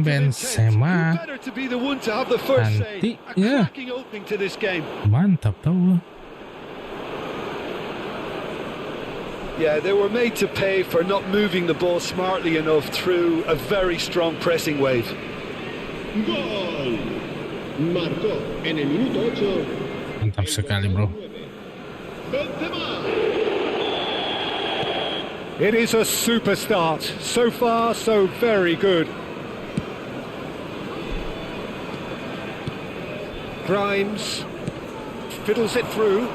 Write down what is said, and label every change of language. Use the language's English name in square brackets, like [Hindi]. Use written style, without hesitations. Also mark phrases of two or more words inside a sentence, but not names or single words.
[English] statement of intent. Benzema. Who better to be the one to have the first say? [Indonesian] Nanti, A ya. [English] cracking opening to this game. [Indonesian] mantap tau. [English] Yeah, they were made to pay for not moving the ball smartly enough through a very strong pressing wave. [Spanish] Gol. Marcó en el minuto 8. [Indonesian] Mantap sekali bro. [English] Benzema. It is a super start. So far, so very good. Grimes fiddles it through.